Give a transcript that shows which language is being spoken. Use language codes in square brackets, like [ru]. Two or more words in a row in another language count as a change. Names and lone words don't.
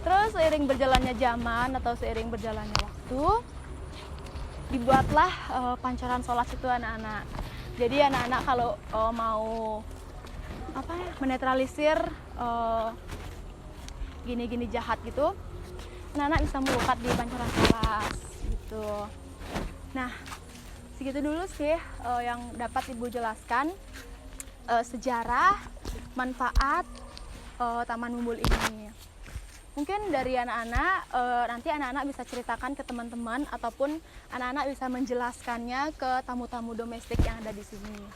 [id] Terus seiring berjalannya zaman atau seiring berjalannya waktu, dibuatlah pancoran solas itu anak-anak. Jadi anak-anak kalau mau menetralisir gini-gini jahat gitu, anak-anak bisa melukat di pancoran solas gitu. Nah, segitu dulu sih yang dapat Ibu jelaskan sejarah, manfaat Taman Bumbul ini. Mungkin dari anak-anak, nanti anak-anak bisa ceritakan ke teman-teman ataupun anak-anak bisa menjelaskannya ke tamu-tamu domestik yang ada di sini.